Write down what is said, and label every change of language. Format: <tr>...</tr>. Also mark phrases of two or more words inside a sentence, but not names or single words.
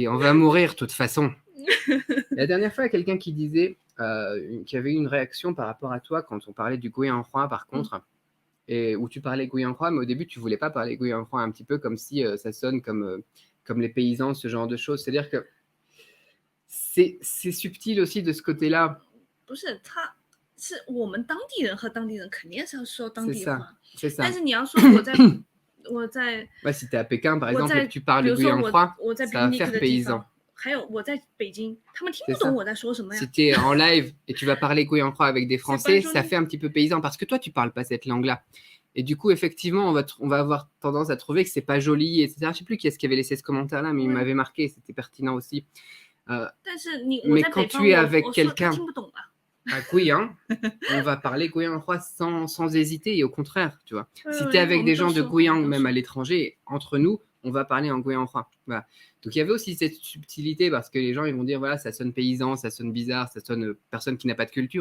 <fr>On va mourir de toute façon. La dernière fois, il y a quelqu'un qui disait, qui avait eu une réaction par rapport à toi quand on parlait du guyanghua, par contre, et où tu parlais guyanghua, mais au début, tu voulais pas parler guyanghua, un petit peu comme si ça sonne comme les paysans, ce genre de choses. C'est-à-dire que c'est subtil aussi de ce côté-là.</fr> <zh>不是他。是我们当地人和当地人肯定是要说当</zh> <fr>C'est</fr> <zh>地</zh> <fr>ça,</fr> <zh>话，</zh> <fr>c'est</fr> <zh>但</zh> <fr>ça.</fr> <zh>是你要说我在</zh> <fr>Ouais, si tu es à Pékin, par</fr> <zh>我</zh> <fr>exemple, et</fr> <zh>在</zh> <fr>que tu parles</fr> <zh>比</zh> <fr>le</fr> <zh>如说</zh> <fr>Guyanghua,</fr> <zh>我在</zh> <fr>ça va picnic faire</fr> <zh>的地</zh> <fr>paysan.</fr> <zh>方，还有我在北京，他们听</zh> <fr>C'est</fr> <zh>不懂</zh> <fr>ça.</fr> <zh>我在说什么呀。</zh> <fr>Si tu es en live et tu vas parler Guyanghua avec des C'est pas Français, joli. ça fait un petit peu paysan parce que toi, tu parles pas cette langue-là. Et du coup, effectivement, on va avoir tendance à trouver que c'est pas joli, etc. Je sais plus qui est-ce qui avait laissé ce commentaire-là, mais il Ouais. m'avait marqué, c'était pertinent aussi.</fr> <zh>但是我</zh> <fr>Mais</fr> <zh>在</zh> <fr>quand</fr> <zh>北方，</zh> <fr>tu es avec</fr> <zh>我说他</zh> <fr>quelqu'un</fr> <zh>听不懂啊。</zh> <fr>à Guyane, on va parler Guyanghua sans hésiter et au contraire, tu vois. Ouais, Si ouais, tu es avec on des me gens de danse, Guyane, on me même à danse. l'étranger, entre nous, on va parler en Guyanghua. Voilà. Donc il y avait aussi cette subtilité parce que les gens ils vont dire voilà, ça sonne paysan, ça sonne bizarre, ça sonne personne qui n'a pas de culture.</fr>